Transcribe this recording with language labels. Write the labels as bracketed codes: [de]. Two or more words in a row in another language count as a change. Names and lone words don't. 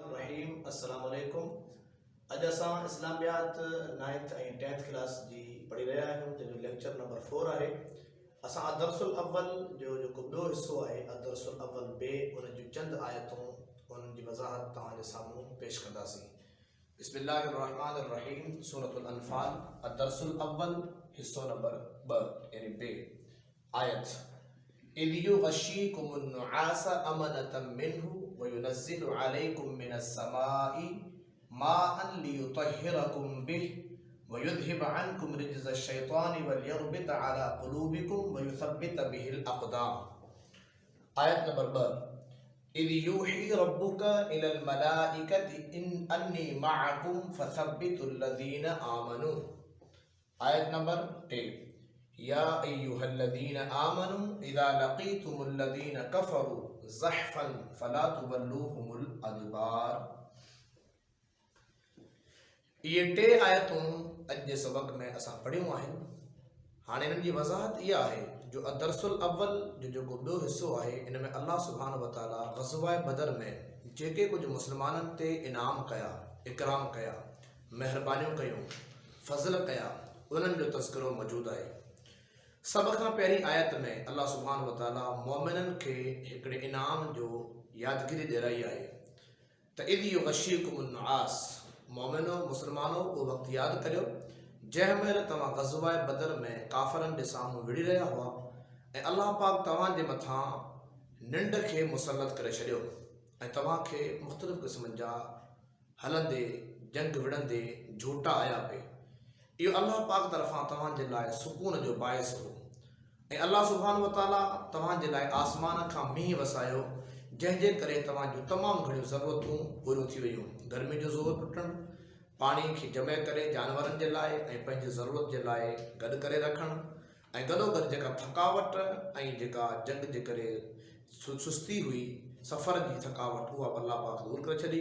[ar] Bismillahirrahmanirrahim. السلام عليكم. [sd] अॼु असां इस्लामियात 9th ऐं 10th क्लास जी पढ़ी रहिया आहियूं, जंहिंजो लेक्चर नंबर 4 आहे। असां [ar] الدرس الأول [sd] जो जेको ॿियो हिसो आहे, [ar] الدرس الأول [sd] बे, उन जूं चंद आयतूं उन्हनि जी वज़ाहत तव्हांजे साम्हूं पेश कंदासीं। [ar] बिस्मिल्लाहिर्रहमानिर्रहीम। سورة الأنفال, الدرس الأول, [sd] हिसो नंबर 2 यानी बे। [ar] आयत إذ يغشيكم النعاس أمنة منه وينزل عليكم من السماء ماء ليطهركم به ويذهب عنكم رجز الشيطان وليربط على قلوبكم ويثبت به الأقدام. [sd] आयत नंबर 2 [ar] إذ يوحي ربك إلى الملائكة إن أني معكم فثبتوا الذين آمنوا. [sd] आयत नंबर 3 [ar] يا أيها الذين آمنوا إذا لقيتم الذين كفروا زحفا فلا تولوهم الأدبار. [sd] ये 3 आयतूं अॼु जे सबक़ में असां पढ़ियूं आहिनि। हाणे इन्हनि जी वज़ाहत इहा आहे जो अदरसुल अव्वल जो जेको ॿियो हिसो आहे, इन में [ar] الله سبحانه وتعالى [sd] ग़ज़वा बदर में जेके कुझु मुस्लमाननि ते इनाम कया, इकराम कया, महिरबानियूं कयूं, फज़ल कया, उन्हनि जो तज़किरो मौजूदु आहे। सभ खां पहिरीं आयत में [ar] الله سبحانه وتعالى [sd] मोमिननि खे हिकिड़े इनाम जो यादगिरी ॾियाराई आहे त [ar] إذ يغشيكم النعاس, [sd] मोमिनो मुस्लमानो उहो वक़्तु यादि करियो जंहिं महिल तव्हां ग़ज़वा बदर में काफ़रनि जे साम्हूं विड़ी रहिया हुआ ऐं अल्लाह पाक तव्हांजे मथां निंड खे मुसलत करे छॾियो ऐं तव्हांखे मुख़्तलिफ़ क़िस्मनि जा हलंदे जंग विड़ंदे झूटा आया पे। इहो अल्लाह पाक तरफ़ां तव्हांजे लाइ सुकून जो बाइस हो ऐं [ar] الله سبحانه وتعالى [sd] तव्हांजे लाइ आसमान खां मींहुं वसायो, जंहिंजे करे तव्हांजूं तमामु घणियूं ज़रूरतूं पूरियूं थी वयूं। गर्मी जो ज़ोर टुटणु, पाणी खे जमे करे जानवरनि जे लाइ ऐं पंहिंजी ज़रूरत जे लाइ गॾु करे रखणु, ऐं गॾोगॾु जेका थकावट ऐं जेका जंग जे करे सुस्ती हुई, सफ़र जी थकावट, उहा अल्लाह पाक दूर करे छॾी।